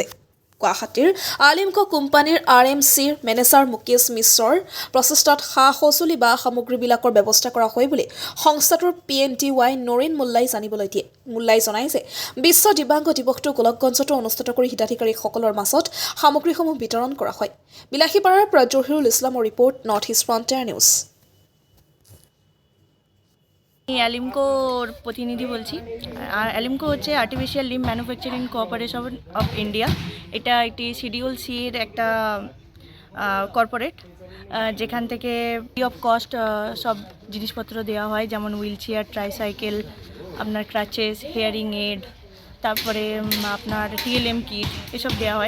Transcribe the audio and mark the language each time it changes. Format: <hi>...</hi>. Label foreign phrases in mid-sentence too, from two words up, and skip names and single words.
<as>গুৱাহাটীৰ আলিমকো কোম্পানীৰ RMCৰ মেনেজাৰ মুকেশ মিশ্ৰৰ প্ৰচেষ্টাত সঁজুলি বা সামগ্ৰীবিলাকৰ ব্যৱস্থা কৰা হয় বুলি সংস্থাটোৰ PNTY নৰীন মোল্লাই জানিবলৈ দিয়ে। মোল্লাই জনাই যে বিশ্ব দিব্যাংগ দিৱসটো গোলকগঞ্জতো অনুষ্ঠিত কৰি হিতাধিকাৰীসকলৰ মাজত সামগ্ৰীসমূহ বিতৰণ কৰা হয়। বিলাসীপাৰাৰ পৰা জহিৰুল ইছলামৰ ৰিপৰ্ট, নৰ্থ ইষ্ট ফ্ৰণ্টিয়াৰ নিউজ।</as> <bn>অ্যালিমকোর প্রতিনিধি বলছি। অ্যালিমকো হচ্ছে আর্টিফিশিয়াল লিম্ব ম্যানুফ্যাকচারিং কোঅপারেশন অফ ইন্ডিয়া। এটা একটি শিডিউল সির একটা কর্পোরেট, যেখান থেকে</bn> <en>free of cost</en> <bn>সব জিনিসপত্র দেওয়া হয়, যেমন</bn> <en>wheel chair,</en> <bn>ট্রাইসাইকেল, আপনার ক্রাচেস,</bn> <en>hearing aid,</en> <bn>তারপরে আপনার TLM কিট, এসব দেওয়া হয়।</bn>